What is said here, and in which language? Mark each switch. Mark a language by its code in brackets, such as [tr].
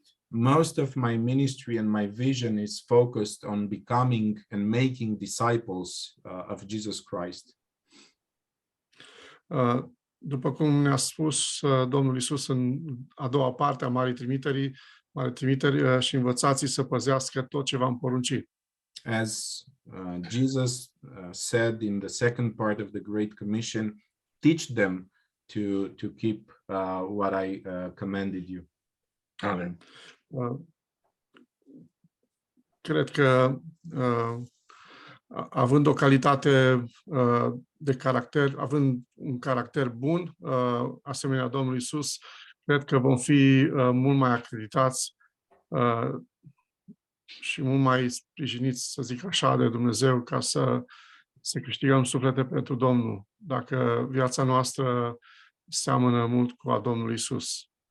[en] most of my ministry and my vision is focused on becoming and making disciples of Jesus Christ. [ro] După cum ne-a spus Domnul Iisus în a doua parte a Marii Trimiteri, și învățați să păzească tot ce v-am poruncit. [en] As Jesus said in the second part of the Great Commission, teach them to keep what I commanded you. [ro] Amen. Cred că având o calitate de caracter, având un caracter bun, asemenea Domnului Iisus, cred că vom fi mult mai acreditați și mult mai sprijiniți, să zic așa, de Dumnezeu ca să câștigăm suflete pentru Domnul, dacă viața noastră seamănă mult cu a Domnului Iisus.